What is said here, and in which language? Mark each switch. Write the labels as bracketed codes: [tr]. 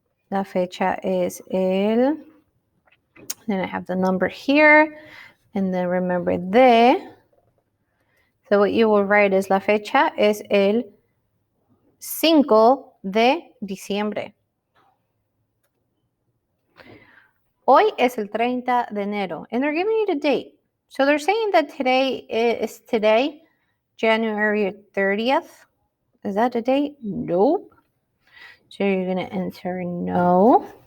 [es] La fecha es el. [en] Then I have the number here. And then remember de. So what you will write is [es] la fecha es el 5 de diciembre. Hoy es el 30 de enero. [en] And they're giving you the date. So they're saying that today is today, January 30th. Is that the date? Nope. So you're going to enter no.